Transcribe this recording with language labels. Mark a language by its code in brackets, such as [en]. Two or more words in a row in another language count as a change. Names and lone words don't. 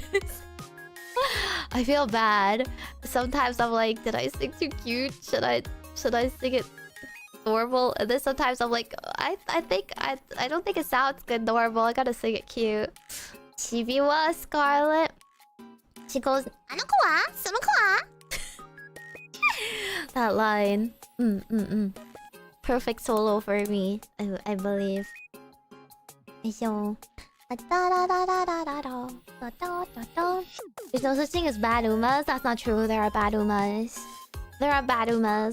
[en] I feel bad. Sometimes I'm like, did I sing too cute? Should I sing it normal? And then sometimes I'm like, I don't think it sounds good normal. I gotta sing it cute. Chibiwa Scarlet. She goes, [ja] "あのこは？すのこは?" [en] That line. Perfect solo for me, I believe. So, there's no such thing as bad umas. That's not true. There are bad umas. There are bad umas.